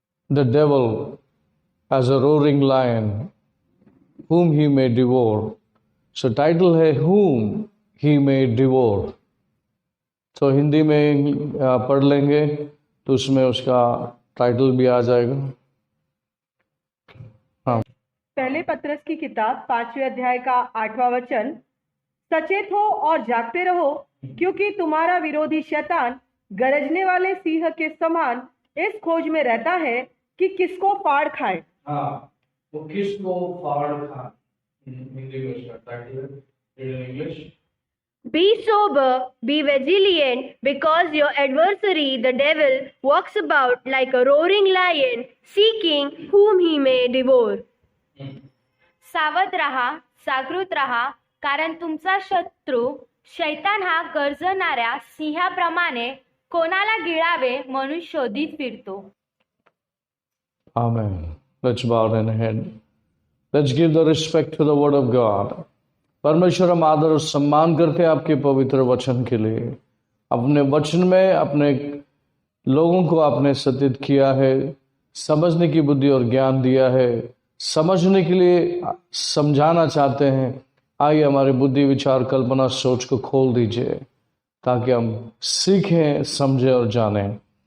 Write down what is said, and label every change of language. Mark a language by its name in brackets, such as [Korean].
[English] The devil as a roaring lion, whom he may devour। So [Hindi] title है [English] whom he may devour। [Hindi] तो हिंदी में पढ़ लेंगे तो उसमें उसका टाइटल भी आ जाएगा। हाँ, पहले पत्रस की किताब 5वें अध्याय का 8वां वचन, सचेत हो और जागते रहो, क्योंकि तुम्हारा विरोधी शैतान गरजने वाले सिंह के समान इस खोज में रहता है कि किसको फाड़ खाए। हाँ, वो किसको फाड़ खाए। हिंदी में उसका टाइटल है, in English. [English] Be sober, be vigilant, because your adversary, the devil, walks about like a roaring lion, seeking whom he may devour. [Marathi] सावध रहा, जागृत रहा, कारण तुमचा शत्रू शैतान हा गर्जणाऱ्या सिंहाप्रमाणे कोणाला गिळावे म्हणून शोधित फिरतो। [English] Amen. Let's bow our head. Let's give the respect to the word of God. [Hindi] परमेश्वर, हम आदर और सम्मान करते हैं आपके पवित्र वचन के लिए। अपने वचन में अपने लोगों को आपने सतित किया है, समझने की बुद्धि और ज्ञान दिया है, समझने के लिए समझाना चाहते हैं। आइए हमारे बुद्धि, विचार, कल्पना, सोच को खोल दीजिए ताकि हम सीखें, समझें और जानें।